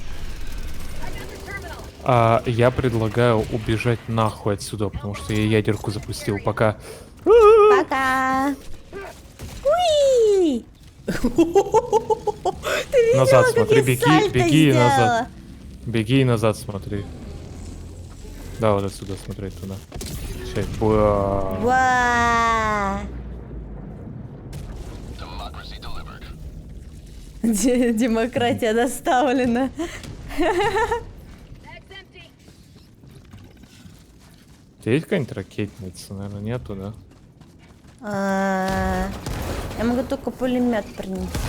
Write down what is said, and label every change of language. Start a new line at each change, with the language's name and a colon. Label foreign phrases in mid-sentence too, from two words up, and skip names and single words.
Russian: Я предлагаю убежать нахуй отсюда, потому что я ядерку запустил, пока... Пока. Уи! Ты Назад как смотри, я беги, сальто беги и назад. сделала? Беги и назад смотри. Да, вот отсюда смотреть туда. Сейчас. Ба. Ва!
English: Democracy delivered.
Russian: Демократия доставлена. У тебя есть какая-нибудь ракетница? Наверное, нету, да? Я могу только пулемет принести.